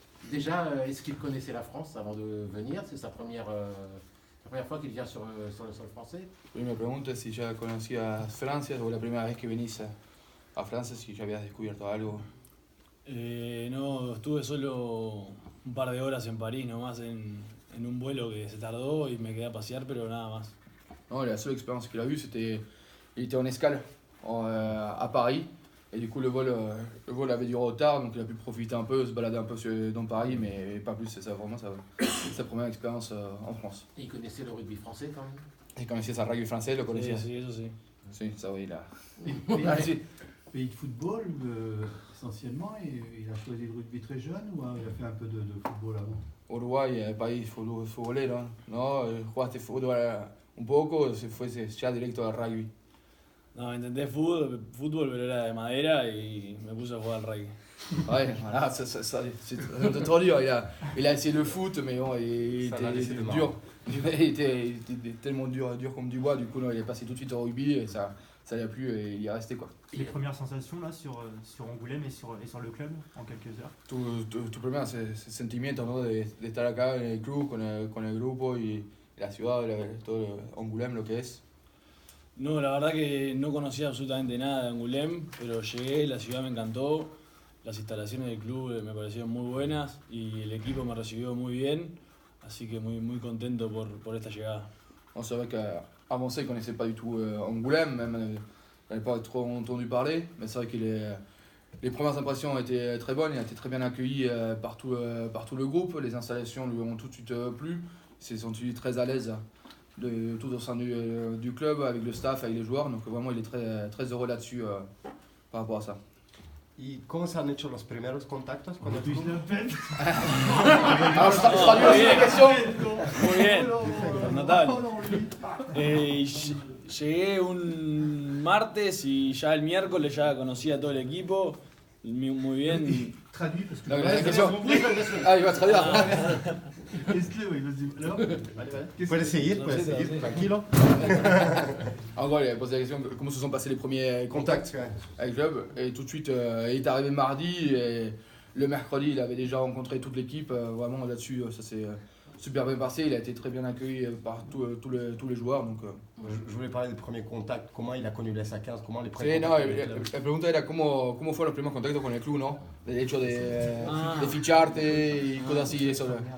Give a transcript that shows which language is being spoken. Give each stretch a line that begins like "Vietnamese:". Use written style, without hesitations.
French: Déjà, est-ce qu'il connaissait la France avant de venir? C'est sa première fois qu'il vient sur le sol français.
Spanish: Y me pregunto si ya conocías Francia o la primera vez que venís a Francia, si ya habías descubierto algo. No, estuve solo un par de horas en París nomás en un vuelo que se tardó y me quedé a pasear, pero nada más.
French: Non, la seule expérience qu'il a eue, c'était. Il était en escale à Paris. Et du coup, le vol avait du retard, donc il a pu profiter un peu, se balader un peu dans Paris, mais pas plus. C'est ça, vraiment, sa première expérience en France. Et il connaissait le rugby français quand même. Et connaissait sa rugby français, lo
Spanish: Sí, conocía. sí, eso sí.
French: Sí, ça oui, là. Pays,
Spanish: Ah, si.
French: pays de football, essentiellement, il a choisi le rugby très jeune ou il a fait un peu de football avant?
Spanish: Uruguay, país futbolero, ¿no? Jugaste fútbol un poco, se fue ya directo al rugby. No, intenté fútbol, pero era de madera y me puse a jugar al rugby.
French: Ouais, voilà, c'est trop dur. Il a essayé le foot, mais bon, il Ça l'a laissé était de dur. Il était tellement dur comme du bois, du coup, non, il est passé tout de suite au rugby et ça lui a plu et il y est resté, quoi. Les premières sensations là sur Angoulême et sur le club en quelques heures.
Spanish: Tu primero sentimiento, ¿no? De estar acá en el club, con el grupo y la ciudad, todo Angoulême, lo que es. No, la verdad que no conocía absolutamente nada de Angoulême, pero llegué, la ciudad me encantó, las instalaciones del club me parecieron muy buenas y el equipo me recibió muy bien, así que muy contento por esta llegada.
French: Bon, c'est vrai qu'avant ça, il ne connaissait pas du tout Angoulême, même il n'avait pas trop entendu parler, mais c'est vrai que les premières impressions ont été très bonnes, il a été très bien accueilli par tout le groupe, les installations lui ont tout de suite plu, il s'est senti très à l'aise tout au sein du club, avec le staff, avec les joueurs, donc vraiment il est très heureux là-dessus par rapport à ça.
Spanish: ¿Y cómo se han hecho los primeros contactos con el club?
French: Alors, je traduis aussi la question.
Spanish: Muy bien, notable. Llegué un martes y ya el miércoles ya conocía a todo el equipo, muy bien.
French: Traduit parce que. Donc, la question. Ah, il va traduire. Laisse-le, oui, vas-y. Alors,
Spanish: Puedes seguir, tranquilo.
French: En gros, il a posé la question comment se sont passés les premiers contacts avec le club. Et tout de suite, il est arrivé mardi. Et le mercredi, il avait déjà rencontré toute l'équipe. Vraiment, là-dessus, ça s'est super bien passé. Il a été très bien accueilli par tous les joueurs. Donc, Je voulais parler des premiers contacts, comment il a connu la SA15, comment les
Spanish: sí,
French: premiers
Spanish: no,
French: contacts avec le club.
Spanish: la pregunta era cómo fueron los primeros contactos con el club, ¿no? El hecho de ficharte y cosas así, eso.